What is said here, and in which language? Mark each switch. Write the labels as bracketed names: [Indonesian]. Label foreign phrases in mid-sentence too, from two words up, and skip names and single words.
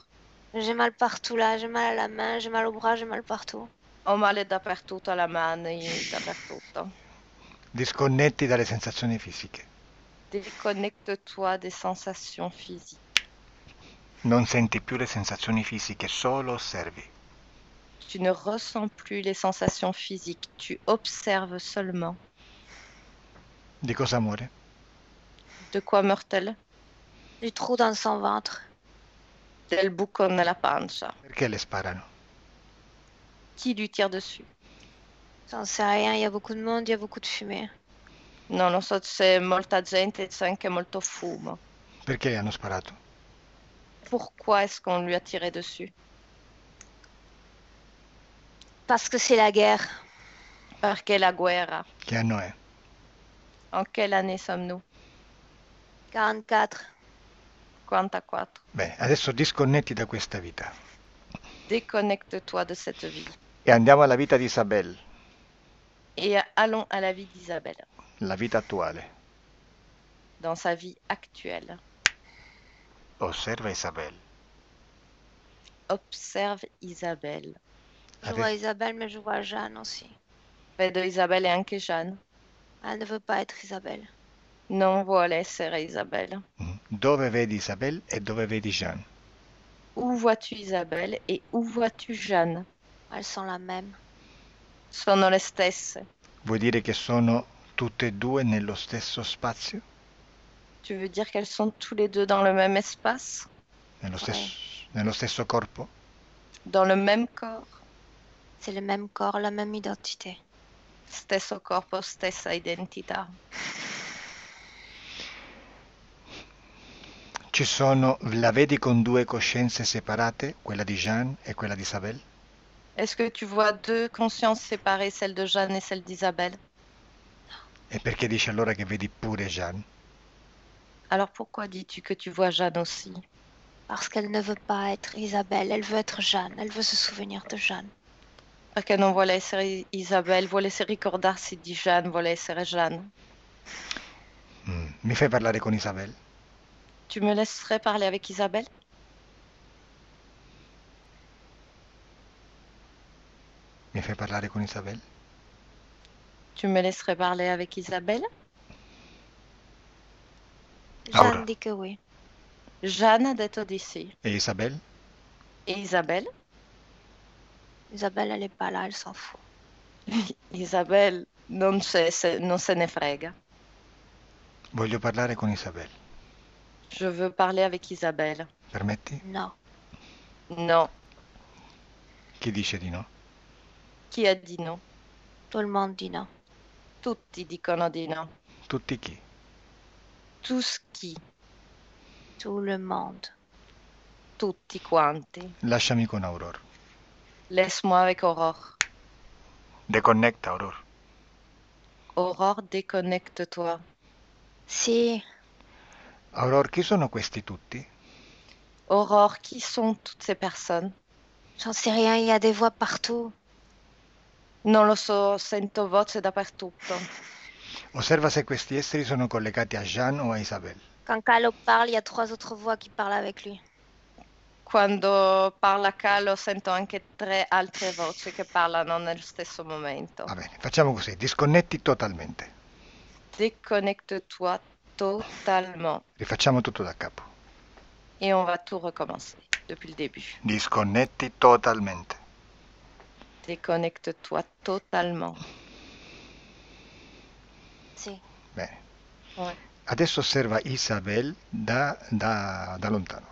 [French] J'ai mal partout là, j'ai mal à la main, j'ai mal au bras, j'ai mal partout. [Italian] Ho male dappertutto, alla mano, dappertutto. Disconnetti dalle sensazioni fisiche. [French] Déconnecte-toi des sensations physiques. [Italian] Non senti più le sensazioni fisiche, solo osservi. [French] Tu ne ressens plus les sensations physiques, tu observes seulement. [Italian] Di cosa muore? [French] De quoi meurt-elle? Du trou dans son ventre. [Italian] Del buco nella pancia. Perché le sparano? [French] Qui lui tire dessus? J'en sais rien, il y a beaucoup de monde, il y a beaucoup de fumée. [Italian] Non lo so, c'è molta gente e c'è anche molto fumo. Perché le hanno sparato? [French] Pourquoi est-ce qu'on lui a tiré dessus? Parce que c'est la guerre. [Italian] Perché la guerra. Che anno è? [French] En quelle année sommes-nous? 44. 44. [Italian] Bene, adesso disconnetti da questa vita. [French] Déconnecte-toi de cette vie. [Italian] E andiamo alla vita di Isabelle, [French] Et allons à la vie d'Isabelle, [Italian] la vita attuale. [French] dans sa vie actuelle. [Italian] Osserva Isabelle. [French] Observe Isabelle. Je vois Isabelle, mais je vois Jeanne aussi. [Italian] Vedo Isabelle e anche Jeanne. [French] Elle ne veut pas être Isabelle. [Italian] Non vuole essere Isabelle. Dove vedi Isabelle e dove vedi Jeanne? [French] Où vois-tu Isabelle et où vois-tu Jeanne? Elles sont la même. [Italian] Sono le stesse. Vuoi dire che sono tutte e due nello stesso spazio? [French] Tu veux dire qu'elles sont tous les deux dans le même espace? [Italian] Nello stesso corpo? [French] Dans le même corps? C'est le même corps, la même identité. [Italian] Stesso corpo, stessa identità. La vedi con due coscienze separate, quella di Jeanne e quella di Isabelle? [French] Est-ce que tu vois deux consciences séparées, celle de Jeanne et celle d'Isabelle? [Italian] E perché dici allora che vedi pure Jeanne? [French] Alors pourquoi dis-tu que tu vois Jeanne aussi? Parce qu'elle ne veut pas être Isabelle, elle veut être Jeanne, elle veut se souvenir de Jeanne. [Italian] Perché non vuole essere Isabelle, vuole ricordarsi di Jeanne, vuole essere Jeanne. Mi fai parlare con Isabelle? [French] Tu me laisserais parler avec Isabelle? [Italian] Mi fai parlare con Isabelle? [French] Tu me laisserais parler avec Isabelle? Aura. Jeanne dit que oui. [Italian] Jeanne ha detto di sì. E Isabelle? E Isabelle? [French] Isabelle, elle n'est pas là, elle s'en fout. [Italian] Isabelle non se ne frega. Voglio parlare con Isabelle. [French] Je veux parler avec Isabelle. [Italian] Permetti? [French] Non. [Italian] No. Chi dice di no? Chi ha dit no? [French] Tout le monde dit non. [Italian] Tutti dicono di no. Tutti chi? [French] Tous chi? Tout le monde. [Italian] Tutti quanti. Lasciami con Aurora. [French] Laisse-moi avec Aurore. [Italian] Deconnecta, Aurora. [French] Aurore, déconnecte-toi. [Italian] Si, Aurora, chi sono questi tutti? [French] Aurore, qui sont toutes ces personnes? j'en sais rien, il y a des voix partout. [Italian] Non lo so, sento voce dappertutto. Osserva se questi esseri sono collegati a Jeanne o a Isabelle. [French] Quand Calo parle, il y a 3 autres voix qui parlent avec lui. [Italian] Quando parla Calo sento anche 3 altre voci che parlano nello stesso momento. Va bene, facciamo così, disconnetti totalmente. [French] Déconnecte-toi totalement. [Italian] Rifacciamo tutto da capo. [French] Et on va tout recommencer depuis le début. [Italian] Disconnetti totalmente. [French] Déconnecte-toi totalement. [Italian] Si. Bene. [French] Ouais. [Italian] Adesso osserva Isabelle da lontano.